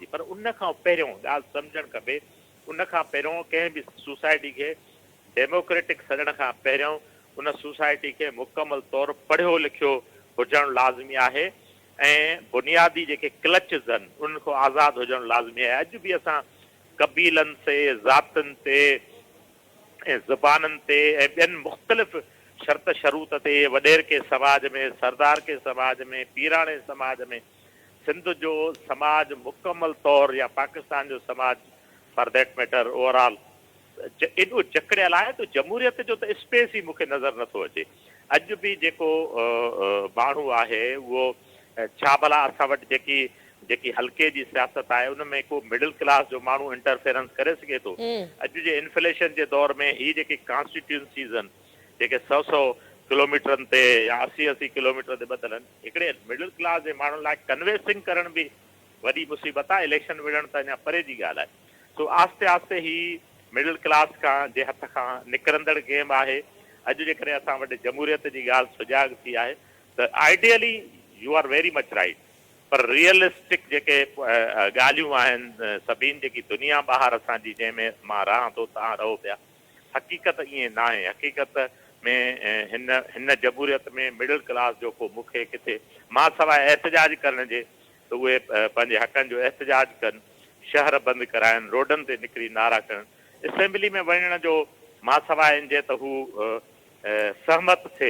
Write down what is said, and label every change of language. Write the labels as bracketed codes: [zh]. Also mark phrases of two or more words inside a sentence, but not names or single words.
[sd] पर उन खां पहिरियों ॻाल्हि सम्झणु खपे, उन खां पहिरियों कंहिं बि सोसाइटी खे डेमोक्रेटिक सॾण खां पहिरियों उन सोसाइटी खे मुकमल तौरु पढ़ियो लिखियो हुजणु लाज़मी आहे ऐं बुनियादी जेके क्लचिस आहिनि उन खां आज़ादु हुजणु लाज़मी आहे। अॼु बि असां कबीलनि ते, ज़ातुनि ते ऐं ज़ुबाननि ते ऐं ॿियनि मुख़्तलिफ़ शर्त शरूत ते, वॾेर के समाज में, सरदार के समाज में, पीराणे समाज में, सिंध जो समाज मुकमल तौरु या पाकिस्तान जो समाज [en] for that matter overall [sd] एॾो जकड़ियल आहे त जमहूरियत जो त स्पेस ई मूंखे नज़र नथो अचे। अॼु बि जेको माण्हू आहे उहो छा भला असां वटि जेकी हल्के जी सियासत आहे उन में को [en] middle class [sd] जो माण्हू इंटरफेरेंस करे सघे थो? अॼु जे इन्फ्लेशन जे दौर में ही जेके कॉन्स्टिट्यूंसीज़ आहिनि जेके 100 किलोमीटरनि ते या 80 किलोमीटर ते ॿधल आहिनि, हिकिड़े [en] middle class [sd] जे माण्हुनि लाइ कन्वेंसिंग करण बि वॾी मुसीबत आहे। इलेक्शन विढ़ण त अञा परे जी ॻाल्हि आहे। सो आस्ते आस्ते ही [en] middle class [sd] खां जे हथ खां निकिरंदड़ गेम आहे। अॼु जे करे असां वटि जमूरियत जी ॻाल्हि सुजाॻ थी आहे त [en] ideally you are very much right, [sd] पर रियलिस्टिक जेके ॻाल्हियूं आहिनि सभिनी जेकी दुनिया ॿाहिरि असांजी जंहिंमें मां रहां थो तव्हां रहो पिया, हक़ीक़त ईअं न आहे। हक़ीक़त में हिन जमूरियत में [en] middle class [sd] जो को मूंखे किथे मां सवाइ एहतजाज करण जे त उहे पंहिंजे हक़नि जो एहतजाज कनि, शहर बंदि कराइनि, रोडनि ते निकिरी नारा कनि, असेंबली में वञण जो मां सवाइ इन जे त हू सहमत थिए।